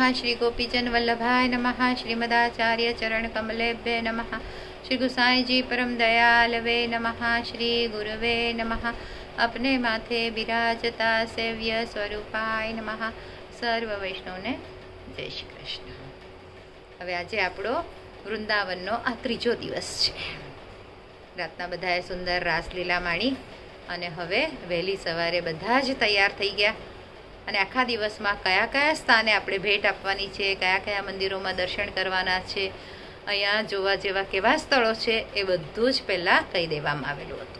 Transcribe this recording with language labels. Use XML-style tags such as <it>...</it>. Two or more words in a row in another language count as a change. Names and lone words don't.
<sa>श्री गोपीजन वल्लभाय नमः। श्रीमदाचार्य चरण कमलेभ्य नमः। श्री गुसाई जी परम दयालवे नमः। श्री गुरुवे नमः।</sa> <gu>અપને માથે બિરાજતા</gu> <sa>सेव्य स्वरूपाय नमः।</sa> <gu>સર્વ વૈષ્ણવને જય શ્રી કૃષ્ણ। હવે આજે આપણો વૃંદાવનનો આ ત્રીજો દિવસ છે. રાતના બધાએ સુંદર રાસલીલા માણી અને હવે વહેલી સવારે બધા જ તૈયાર થઈ ગયા અને આખા દિવસમાં કયા કયા સ્થાને આપણે ભેટ આપવાની છે, કયા કયા મંદિરોમાં દર્શન કરવાના છે, અહીંયા જોવા જેવા કેવા સ્થળો છે એ બધું જ પહેલાં કહી દેવામાં આવેલું હતું.</gu>